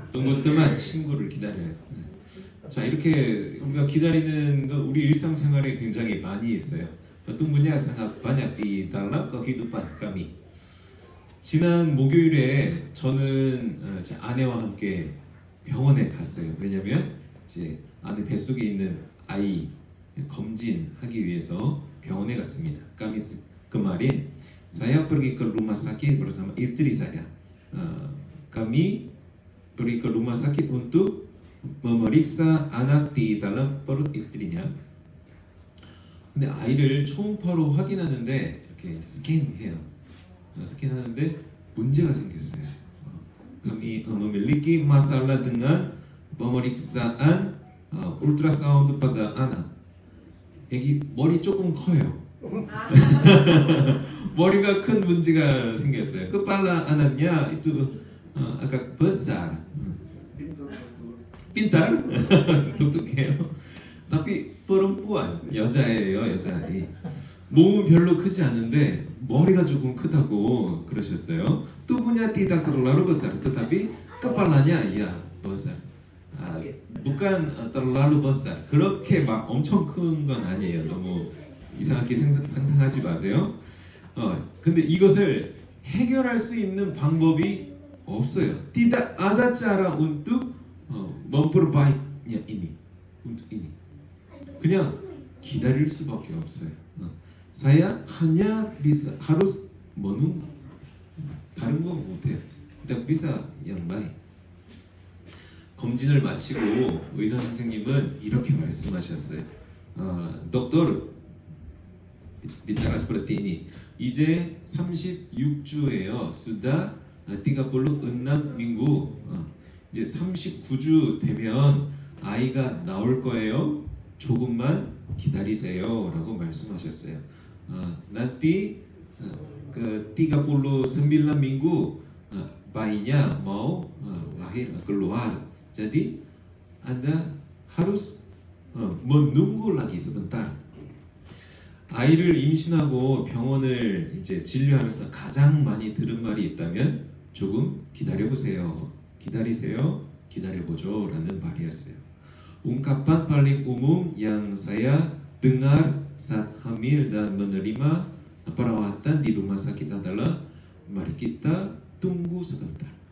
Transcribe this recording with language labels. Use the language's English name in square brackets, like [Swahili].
[Indonesian] tunggu teman, [Korean] 친구를 기다려요. 자, 이렇게 우리가 기다리는 거 우리 일상생활에 굉장히 많이 있어요. [Indonesian] tunggunya sangat banyak di dalam kehidupan kami. [Korean] 지난 목요일에 저는 제 아내와 함께 병원에 갔어요. 왜냐면 제 아내 뱃속에 있는 아이 검진하기 위해서 병원에 갔습니다. [Indonesian] kemarin saya pergi ke rumah sakit bersama istri saya. Kami pergi ke rumah sakit untuk memeriksa anak di dalam perut istrinya. [Korean] 근데 아이를 초음파로 확인하는데 이렇게 스캔해요. 스캔하는데 문제가 생겼어요. [Indonesian] kami memiliki masalah dengan pemeriksaan ultrasound pada anak. [Korean] 애기 머리 조금 커요. 머리가 큰 문제가 생겼어요. [Indonesian] kepala anaknya itu agak besar. pintar, [Korean] 똑똑해요. [Indonesian] tapi perempuan, [Korean] 여자예요, 여자아이. 몸은 별로 크지 않은데 머리가 조금 크다고 그러셨어요. [Indonesian] tubuhnya tidak terlalu besar, tetapi kepalanya ya besar. bukan terlalu besar. [Korean] 그렇게 막 엄청 큰 건 아니에요. 너무 이상하게 상상하지 마세요. 근데 이것을 해결할 수 있는 방법이 없어요. [Indonesian] tidak ada cara untuk memperbaikinya ini. untuk ini. [Korean] 그냥 기다릴 수밖에 없어요. [Indonesian] saya hanya bisa harus menunggu. [Korean] 다른 거 못해요. [Indonesian] tidak bisa yang baik. [Korean] 검진을 마치고 의사 선생님은 이렇게 말씀하셨어요. [Indonesian] dokter bicara seperti ini. [Korean] 이제 36주예요. 수다 띠가볼로 은남민구 이제 39주 되면 아이가 나올 거예요. 조금만 기다리세요라고 말씀하셨어요. [Indonesian] nanti ke 39 minggu bayinya mau lahir keluar. Jadi Anda harus menunggu lagi sebentar. [Korean] 아이를 임신하고 병원을 이제 진료하면서 가장 많이 들은 말이 있다면 조금 기다려보세요. 기다리세요. 기다려보죠라는 말이었어요. [Indonesian] ungkapan paling umum yang saya dengar saat hamil dan menerima perawatan di rumah sakit adalah mari kita tunggu sebentar.